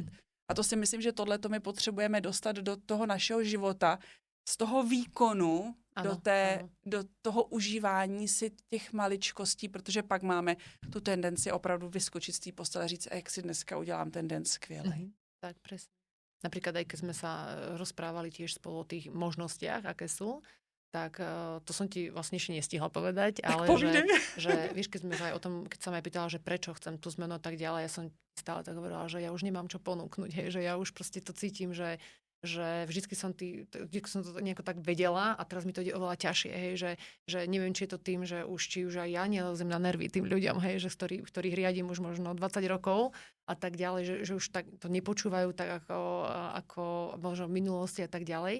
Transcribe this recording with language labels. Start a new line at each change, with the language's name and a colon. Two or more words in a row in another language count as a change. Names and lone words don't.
Czech: A to si myslím, že tohleto my potřebujeme dostat do toho našeho života, z toho výkonu do toho užívání si těch maličkostí, protože pak máme tu tendenci opravdu vyskočit z té postele a říct, jak si dneska udělám ten den skvělej.
Slovak: Tak presne. Napríklad aj keď sme sa rozprávali tiež spolu o tých možnostiach, aké sú, tak to som ti vlastne ešte nestihla povedať, ale že vieš, keď sme sa aj o tom, keď som aj pýtala, že prečo chcem tú zmenu a tak ďalej, ja som stále tak hovorila, že ja už nemám čo ponúknuť, hej, že ja už proste to cítim, že vždycky som to nejako tak vedela a teraz mi to ide oveľa ťažšie, hej, že neviem, či je to tým, že či už aj ja nelezem na nervy tým ľuďom, hej, že ktorých riadím už možno 20 rokov a tak ďalej, že už tak to nepočúvajú tak ako možno v minulosti a tak ďalej.